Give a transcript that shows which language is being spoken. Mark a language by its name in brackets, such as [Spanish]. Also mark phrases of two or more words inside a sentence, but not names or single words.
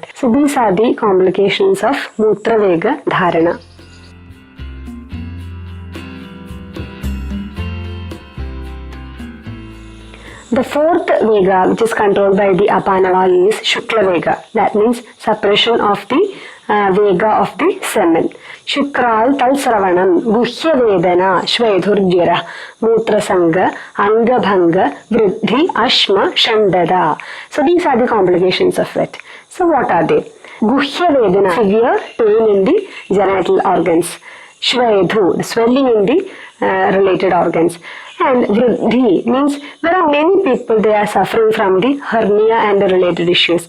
[English] So these are the complications of [Sanskrit] Mutra Vega Dharana. [English] The fourth Vega, which is controlled by the Apanavayu, is [Sanskrit] Shukla Vega. [English] That means suppression of the Vega of the semen. [Sanskrit] Shukral Talsravanam, Guhya Vedana, Shvedhurjira, Mutrasanga, Angabhanga, Vriddhi, Ashma, Shandada. [English] So these are the complications of it. So what are they? [Sanskrit] Guhya Vedana, [English] severe pain in the genital organs. Shvedhu, the swelling in the related organs. And Vriddhi means there are many people, they are suffering from the hernia and the related issues.